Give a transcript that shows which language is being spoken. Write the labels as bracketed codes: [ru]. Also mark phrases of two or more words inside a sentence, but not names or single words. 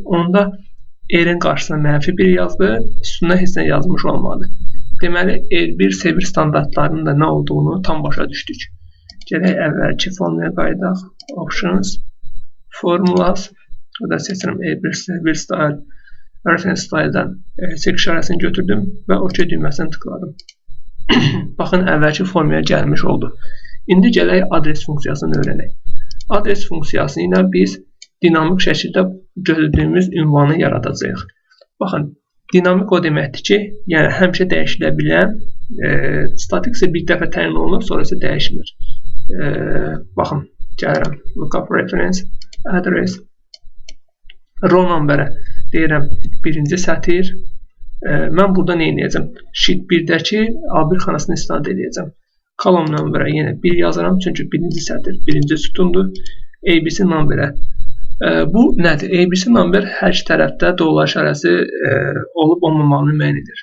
[az] Onda R-in qarşısına -1 yazdı, sütuna heç nə yazmış olmadı. Deməli, R1, S1 standartlarının da nə olduğunu tam başa düşdük. Gələk, əvvəlki formaya qayıdaq. [en] Options, formulas. [az] Burada seçirəm R1, [en] S1 style, reference style'dan [az] çek işarəsini götürdüm və OK düyməsini tıkladım. Baxın, əvvəlki formaya gəlmiş oldu. İndi gələk adres funksiyasını öyrənək. Adres funksiyası ilə biz dinamik şəkildə götürdüyümüz ünvanı yaradacağıq. Baxın, dinamik o deməkdir ki, yəni həmişə dəyişilə bilən, statik isə bir dəfə təyin olunur, sonra isə dəyişmir. Baxın, gəlirəm, [en] lookup reference, address, row numberə [az] deyirəm, birinci sətir. Mən burada nə edəcəm? Sheet 1-dəki A1 xanasını istinad edəcəm. [en] Column numberə [az] yenə 1 yazaram, çünki birinci sətir, birinci sütundur. ABC numberə. Bu nədir? ABC number hər iki tərəfdə dollar işarəsi olub olmamağını müəyyən edir.